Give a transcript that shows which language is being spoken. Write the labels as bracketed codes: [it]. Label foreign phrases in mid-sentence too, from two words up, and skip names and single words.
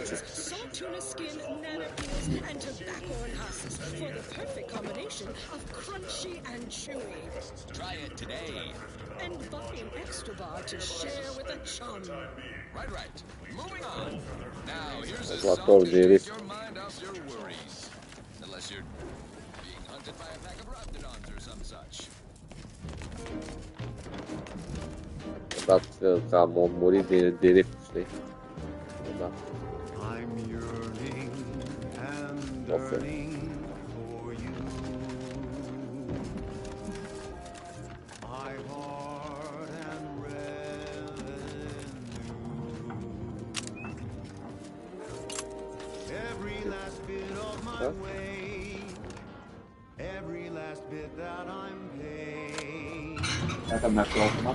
[en] Tuna skin, nanopeels, and tobacco and husks for the perfect combination of crunchy and chewy. Try it today. And buy an extra bar to share with a chum. Right. Moving on. Now, here's a What song to all did it? take your mind off your worries. Unless you're being hunted by a pack of raptidons or some such. [ro] Că am murit de rep, știi? Da. [en] I'm yearning and yearning for you. My heart and revenue. Every last bit of my way, every last bit that I'm paid. [ro] Dacă mi-a luat acum.